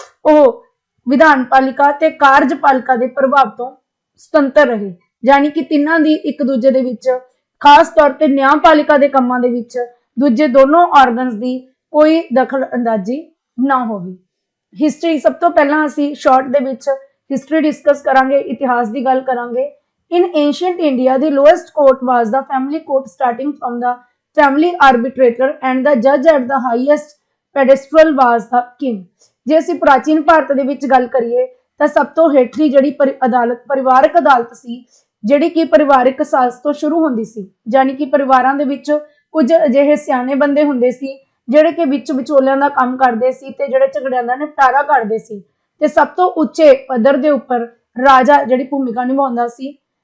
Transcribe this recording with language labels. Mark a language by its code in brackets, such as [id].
[pa] ਉਹ ਵਿਧਾਨਪਾਲਿਕਾ ਤੇ ਕਾਰਜਪਾਲਿਕਾ ਦੇ ਪ੍ਰਭਾਵ ਤੋਂ ਸੁਤੰਤਰ ਰਹੇ, ਯਾਨੀ ਕਿ ਤਿੰਨਾਂ ਦੀ ਇੱਕ ਦੂਜੇ ਦੇ ਵਿੱਚ ਖਾਸ ਤੌਰ ਤੇ ਨਿਆਂਪਾਲਿਕਾ ਦੇ ਕੰਮਾਂ ਦੇ ਵਿੱਚ ਦੂਜੇ ਦੋਨੋਂ ਆਰਗਨਸ ਦੀ ਕੋਈ ਦਖਲ ਅੰਦਾਜ਼ੀ ਨਾ ਹੋਵੇ। ਹਿਸਟਰੀ ਸਭ ਤੋਂ ਪਹਿਲਾਂ ਅਸੀਂ ਸ਼ਾਰਟ ਦੇ ਵਿੱਚ ਹਿਸਟਰੀ ਡਿਸਕਸ ਕਰਾਂਗੇ, ਇਤਿਹਾਸ ਦੀ ਗੱਲ ਕਰਾਂਗੇ। [en] In ancient India, the lowest court was the family court, starting from the family arbitrator, and the judge at the highest pedestal was the king। [pa] ਜੇ ਅਸੀਂ ਪ੍ਰਾਚੀਨ ਭਾਰਤ ਦੇ ਵਿੱਚ ਗੱਲ ਕਰੀਏ ਤਾਂ ਸਭ ਤੋਂ ਹੇਠਲੀ ਜਿਹੜੀ ਅਦਾਲਤ ਪਰਿਵਾਰਕ ਅਦਾਲਤ ਸੀ, ਜਿਹੜੀ ਕਿ ਪਰਿਵਾਰਕ ਸਾਜ਼ ਤੋਂ ਸ਼ੁਰੂ ਹੁੰਦੀ ਸੀ, ਯਾਨੀ ਕਿ ਪਰਿਵਾਰਾਂ ਦੇ ਵਿੱਚ ਕੁਝ ਅਜਿਹੇ ਸਿਆਣੇ ਬੰਦੇ ਹੁੰਦੇ ਸੀ ਜਿਹੜੇ ਕਿ ਵਿੱਚ ਵਿਚੋਲਿਆਂ ਦਾ ਕੰਮ ਕਰਦੇ ਸੀ ਤੇ ਜਿਹੜੇ ਝਗੜਿਆਂ ਦਾ ਨਿਪਟਾਰਾ ਕਰਦੇ ਸੀ ਤੇ ਸਭ ਤੋਂ ਉੱਚੇ ਪੱਧਰ ਦੇ ਉੱਪਰ ਰਾਜਾ ਜਿਹੜੀ ਭੂਮਿਕਾ ਨਿਭਾਉਂਦਾ ਸੀ।